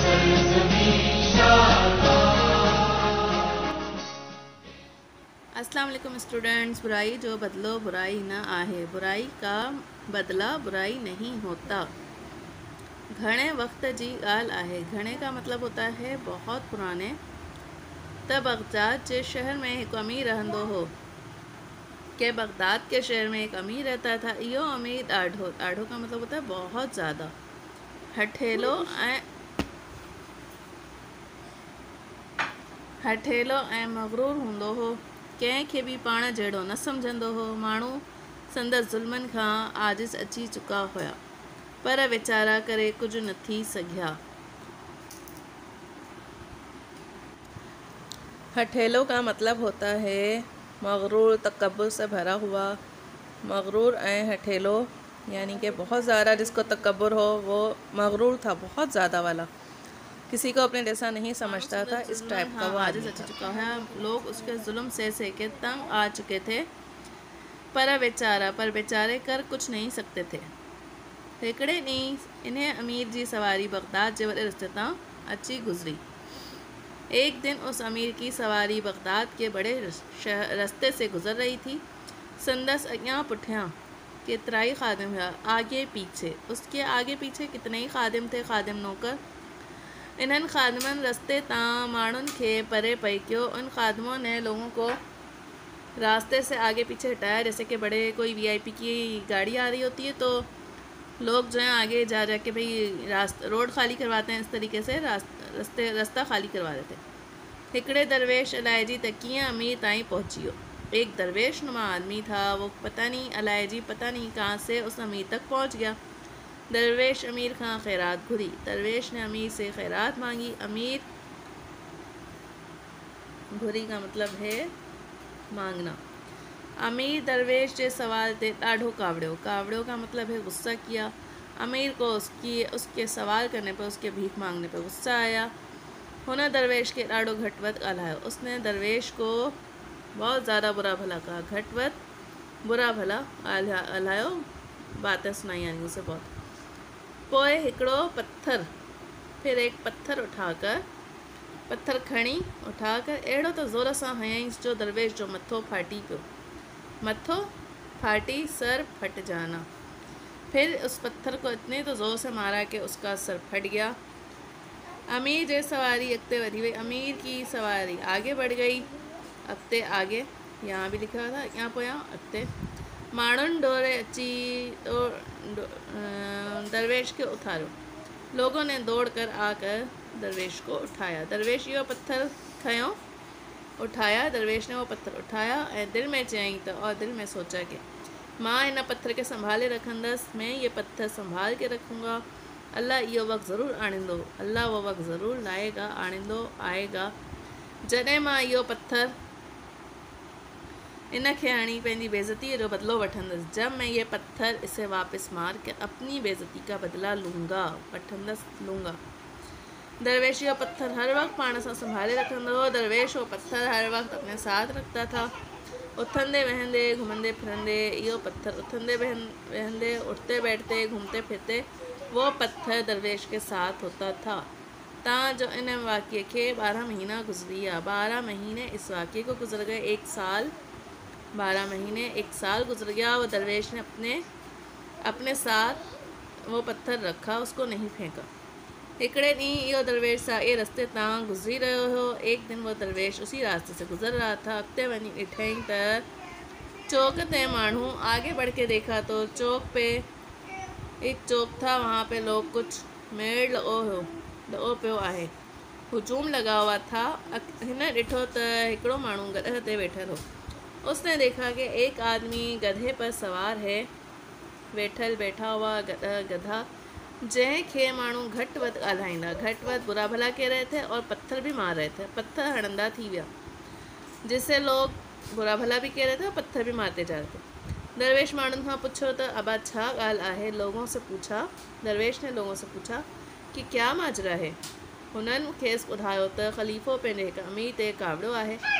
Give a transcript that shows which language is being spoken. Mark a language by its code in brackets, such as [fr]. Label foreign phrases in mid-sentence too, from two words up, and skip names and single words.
[hi] अस्सलाम वालेकुम स्टूडेंट्स। [sd] बुराई जो बदलो बुराई न आहे, [hi] बुराई का बदला बुराई नहीं होता। [sd] घणे वक्त जी ॻाल्हि आहे। [hi] घणे का मतलब होता है बहुत पुराने। [sd] त बगदाद जे शहर में एक अमीर रहंदो हो। [hi] के बगदाद के शहर में एक अमीर रहता था। [sd] इहो अमीर ॾाढो ॾाढो [hi] का मतलब होता है बहुत ज़्यादा [sd] हठेलो ऐं मगरूर हूंदो हो। कंहिंखे बि पाण जहिड़ो न सम्झंदो हो। माण्हू संदसि ज़ुल्मनि खां आजिज़ अची चुका हुआ, पर वीचारा करे कुझु न थी सघिया। [hi] हठेलो का मतलब होता है मगरूर, तकब्बुर से भरा हुआ। [sd] मगरूर ऐं हठेलो [hi] यानी कि बहुत ज़्यादा जिसको तकब्बुर हो वो मगरूर था, बहुत ज़्यादा वाला, किसी को अपने जैसा नहीं समझता था, इस टाइप का वो आजिज़ अच चुका है। लोग उसके जुल्म से के तंग आ चुके थे, पर बेचारे कर कुछ नहीं सकते थे। [sd] हिकिड़े ॾींहुं इन्हें अमीर जी सवारी बगदाद जे वॾे रस्ते तां अची गुज़री। [hi] एक दिन उस अमीर की सवारी बगदाद के बड़े रास्ते से गुजर रही थी। [sd] संदस अॻियां पुठियां केतिराई खादिम हुआ, [hi] आगे पीछे, उसके आगे पीछे कितने ही खादिम थे, खादिम नौकर। [sd] इन्हनि खादिमनि रस्ते तां माण्हुनि खे परे पई कयो। [hi] उन खादिमों ने लोगों को रास्ते से आगे पीछे हटाया। जैसे कि बड़े कोई वीआईपी की गाड़ी आ रही होती है तो लोग जो है आगे जा के भाई रोड खाली करवाते हैं, इस तरीके से रास्ता खाली करवा देते। [sd] हिकिड़े दरवेश अलाइजी त कीअं अमीर ताईं पहुंची वियो। [hi] एक दरवेश नुमा आदमी था, वो पता नहीं कहाँ से उस अमीर तक पहुंच गया। [sd] दरवेश अमीर खां खैरात घुरी। [hi] दरवेश ने अमीर से खैरात मांगी। अमीर, घुरी का मतलब है मांगना। [sd] अमीर दरवेश जे सवाल ते ॾाढो कावड़ियो [hi] का मतलब है गुस्सा किया। अमीर को उसके सवाल करने पर, उसके भीख मांगने पर गुस्सा आया। [sd] हुन दरवेश के ॾाढो घटवत ॻाल्हायो। [hi] उसने दरवेश को बहुत ज़्यादा बुरा भला कहा। घटवत बुरा भला ॻाल्हायो, बातें सुनाई यानी उसे बहुत। [sd] पोइ हिकिड़ो पत्थर, [hi] फिर एक पत्थर [sd] खणी उठाकर अहिड़ो त ज़ोर सां हयईंसि जो दरवेश जो मथो फाटी पियो। मथो फाटी, [hi] सर फट जाना। फिर उस पत्थर को इतने तो ज़ोर से मारा कि उसका सर फट गया। [sd] अमीर जे सवारी अॻिते वधी वई। [hi] अमीर की सवारी आगे बढ़ गई। अॻिते आगे, यहाँ भी लिखा हुआ था, यहाँ [sd] पोयां अॻिते। माण्हुनि डोरे अची दरवेश के उतारो। [hi] लोगों ने दौड़ कर आकर दरवेश को उठाया। [sd] दरवेश इहो पत्थर खयों, [hi] उठाया। दरवेश ने वो पत्थर उठाया [sd] ऐं दिल में चयईं त, [hi] और दिल में सोचा कि [sd] मां इन पत्थर के संभाले रखंदसि, [hi] मैं ये पत्थर संभाल के रखूँगा। [sd] अल्लाह इहो वक़्तु ज़रूरु आणींदो, [hi] अल्लाह वो वक़्तु ज़रूरु लाएगा, [sd] आणींदो आएगा, जॾहिं मां इहो पत्थर इन खे हणी पंहिंजी बेइज़तीअ जो बदलो वठंदसि। [hi] जब मैं ये पत्थर इसे वापस मार के अपनी बेइज़ती का बदला लूँगा, लूँगा। [sd] दरवेश इहो पत्थर हर वक्त पाण सां संभाले रखंदो हो। [hi] दरवेश वो पत्थर हर वक्त अपने साथ रखता था। [sd] उथंदे वेहंदे, घूमंदे फिरंदे, इहो पत्थर उथंदे वेहंदे, [hi] उठते बैठते, घूमते फिरते, वो पत्थर दरवेश के साथ होता था। [sd] जो इन वाक़े के 12 महीना गुजरी विया। [hi] 12 महीने इस वाक़े को गुजर गए। 1 साल, 12 महीने, 1 साल गुजर गया। वो दरवेश ने अपने साथ वो पत्थर रखा, उसको नहीं फेंका। [sd] हिकिड़े ॾींहुं इहो दरवेश साॻे रस्ते तां गुज़री रहियो हो। [hi] एक दिन वो दरवेश उसी रास्ते से गुजर रहा था। [sd] अॻिते वञी ॾिठईं त चौक ते माण्हू, [hi] आगे बढ़ के देखा तो चौक पे एक चौक था, वहाँ पे लोग कुछ [sd] मेड़ लॻो पियो आहे, [hi] हुजूम लगा हुआ था। [sd] हिन ॾिठो त हिकिड़ो माण्हू गधे ते वेठल हो। [hi] उसने देखा कि एक आदमी गधे पर सवार है, बैठा हुआ गधा, [sd] जंहिंखे माण्हू घटि वधि ॻाल्हाईंदा, घटि वधि [hi] बुरा भला कह रहे थे और पत्थर भी मार रहे थे। [sd] पत्थर हणंदा थी विया, [hi] जिससे लोग बुरा भला भी कह रहे थे और पत्थर भी मारते जा रहे थे। [sd] दरवेश माण्हुनि खां पुछो त अबा छा ॻाल्हि आहे। [hi] दरवेश ने लोगों से पूछा कि क्या माजरा है। [sd] हुननि खेसि ॿुधायो त ख़लीफ़ो पंहिंजे हिकु अमीर ते कावड़ियो आहे।